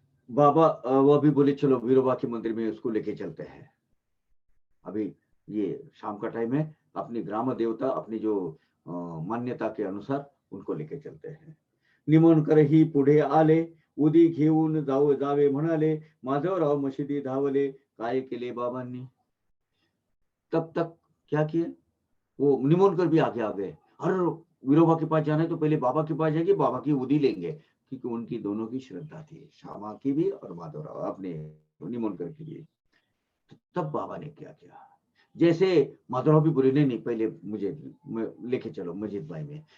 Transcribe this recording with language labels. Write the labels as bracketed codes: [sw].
[hi] बाबा वो अभी बोले चलो वीरोबा के मंदिर में उसको लेके चलते हैं। अभी ये शाम का टाइम है, अपनी ग्राम देवता अपनी जो मान्यता के अनुसार उनको लेके चलते हैं। [mr] निमोणकर ही पुढे आले, उदी घेऊन जावे म्हणाले, माधवराव मशिदी धावले, काय केले बाबांनी। [hi] तब तक क्या किया, वो निमोणकर भी आगे आ गए, और विरोबा के पास जाना है तो पहले बाबा के पास जाएंगे, बाबा की उदी लेंगे, क्योंकि उनकी दोनों की श्रद्धा थी, श्यामा की भी और माधवराव अपने निमोणकर की भी। तब बाबा ने क्या किया, जैसे माधवराव भी बोले नहीं पहले मुझे लेके चलो मस्जिद भाई में।